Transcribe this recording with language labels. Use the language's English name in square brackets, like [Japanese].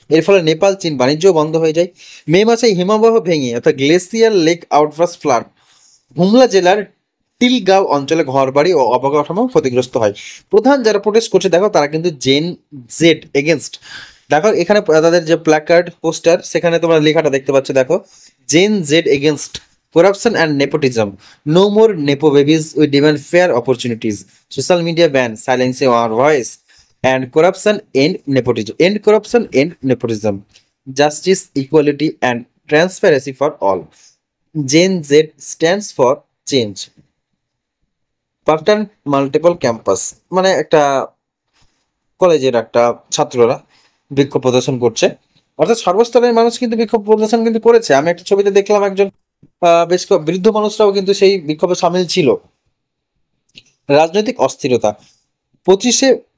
[Bangla] এর ফলে নেপাল চীন বাণিজ্য বন্ধ হয়ে যায়। মে মাসে হিমবাহ ভেঙে, অর্থাৎ গ্লেসিয়ার লেক আউটবার্স্ট ফ্লাড, হুমলা জেলার টিলগাঁও অঞ্চলে ঘরবাড়ি ও অবকাঠামো ক্ষতিগ্রস্ত হয়। প্রধান যারা প্রোটেস্ট করছে দেখো, তারা কিন্তু [English] Gen Z against. [Bangla] দেখো এখানে তাদের যে প্ল্যাকার্ড, পোস্টার, সেখানে তোমরা লেখাটা দেখতে পাচ্ছ, দেখো, [English] Gen Z against corruption and nepotism. No more nepo babies, we demand fair opportunities. Social media ban, silencing our voice. And corruption, end nepotism. End corruption, end nepotism. Justice, equality and transparency for all. Gen Z stands for change. [Bangla] পার্টন multiple campus, মানে একটা কলেজের একটা ছাত্ররা বিক্ষোভ প্রদর্শন করছে। অর্থাৎ সর্বস্তরের মানুষ কিন্তু বিক্ষোভ প্রদর্শন কিন্তু করেছে। আমি একটা ছবিতে দেখলাম, একজন বেশ বৃদ্ধ মানুষরাও কিন্তু সেই বিক্ষোভে সামিল ছিল। রাজনৈতিক অস্থিরতা। 25শে